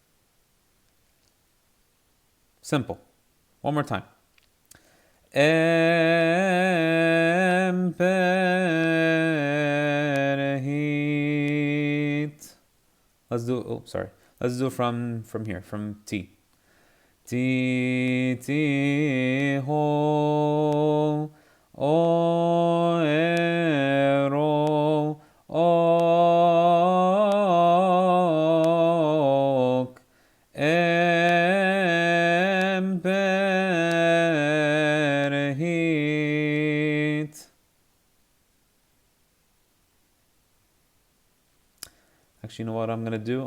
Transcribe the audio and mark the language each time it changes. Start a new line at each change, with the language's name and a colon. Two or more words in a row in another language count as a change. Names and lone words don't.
English: Simple. One more time. Emperhit. Let's do, oh, sorry. Let's do from here, from T. Ti ti ho o e ro ok em per hit. Actually, you know what I'm gonna do?